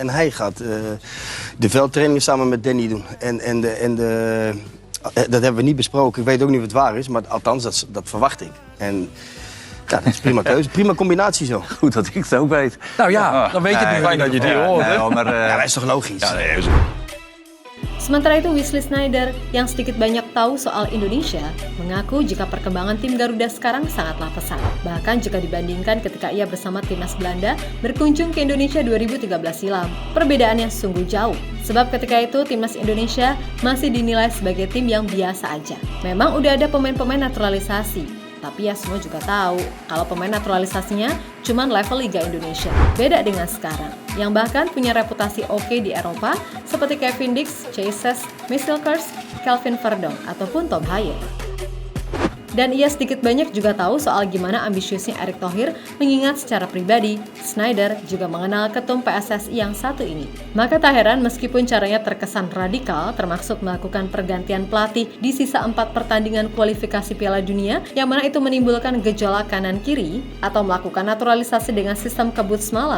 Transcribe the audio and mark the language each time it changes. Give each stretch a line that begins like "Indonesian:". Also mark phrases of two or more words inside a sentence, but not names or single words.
Dutch: En hij gaat de veldtrainingen samen met Danny doen. Dat hebben we niet besproken. Ik weet ook niet of het waar is, maar althans, dat verwacht ik. En ja, dat is prima keuze. Prima combinatie zo. Goed dat ik het ook weet. Nou ja, dan weet je het nu. Fijn dat je het hier hoort. Ja, dat is toch logisch? Ja, nee,
Indonesian: Sementara itu Wesley Sneijder yang sedikit banyak tahu soal Indonesia mengaku jika perkembangan tim Garuda sekarang sangatlah pesat. Bahkan jika dibandingkan ketika ia bersama timnas Belanda berkunjung ke Indonesia 2013 silam, perbedaannya sungguh jauh. Sebab ketika itu timnas Indonesia masih dinilai sebagai tim yang biasa aja. Memang udah ada pemain-pemain naturalisasi, tapi ya semua juga tahu kalau pemain naturalisasinya cuma level Liga Indonesia. Beda dengan sekarang, yang bahkan punya reputasi oke di Eropa seperti Kevin Dix, Chase, Michel Kers, Kelvin Verdonk, ataupun Tom Haaien. Dan ia sedikit banyak juga tahu soal gimana ambisiusnya Erick Thohir, mengingat secara pribadi, Sneijder juga mengenal ketum PSSI yang satu ini. Maka tak heran meskipun caranya terkesan radikal, termasuk melakukan pergantian pelatih di sisa 4 pertandingan kualifikasi Piala Dunia, yang mana itu menimbulkan gejolak kanan-kiri, atau melakukan naturalisasi dengan sistem kebut semalam.